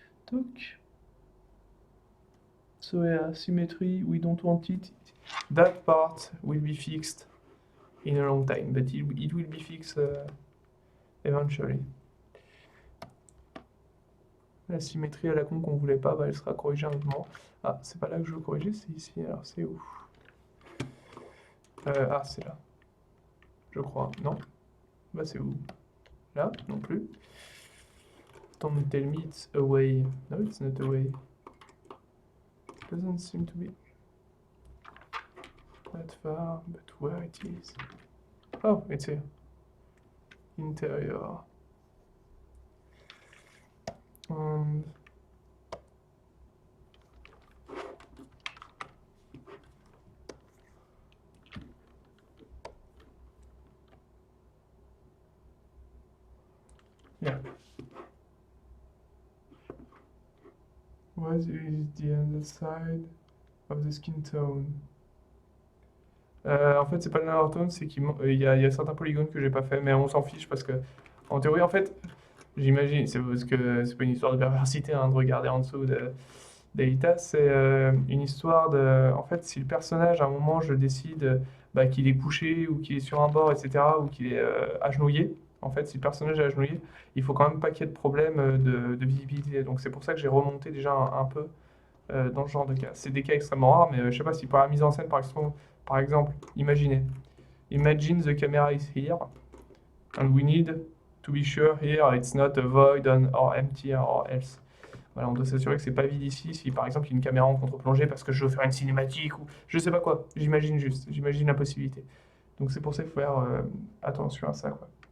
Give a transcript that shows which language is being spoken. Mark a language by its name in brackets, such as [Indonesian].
[French] Donc, [English] so yeah, symmetry, we don't want it. That part will be fixed in a long time, but it will be fixed eventually. [French] La symétrie à la con qu'on voulait pas, bah, elle sera corrigée à un moment. Ah, c'est pas là que je veux corriger, c'est ici. Alors, c'est où? Ah, c'est là. Je crois. Non? Bah, c'est où? Là? Non plus. [English] Don't tell me it's away. No, it's not away. Doesn't seem to be that far, but where it is. Oh, it's here. interior. And yeah. What is the underside of the skin tone? [French] En fait, c'est pas le color tone, c'est qu'il y a certains polygones que j'ai pas fait, mais on s'en fiche parce que, en théorie, en fait, j'imagine, c'est parce que c'est pas une histoire de perversité hein, de regarder en dessous d'Aelita, c'est une histoire de. En fait, si le personnage, à un moment, je décide bah, qu'il est couché ou qu'il est sur un bord, etc., ou qu'il est agenouillé, en fait, si le personnage est agenouillé, il faut quand même pas qu'il y ait de problème de visibilité. Donc, c'est pour ça que j'ai remonté déjà un peu dans ce genre de cas. C'est des cas extrêmement rares, mais je sais pas si pour la mise en scène, par exemple, imaginez. [English] Imagine the camera is here, and we need to be sure here it's not a void or empty or else. [French] Voilà, on doit s'assurer que c'est pas vide ici, si par exemple il y a une caméra en contre-plongée parce que je veux faire une cinématique ou je sais pas quoi, j'imagine juste, j'imagine la possibilité. Donc c'est pour ça qu'il faut faire attention à ça quoi.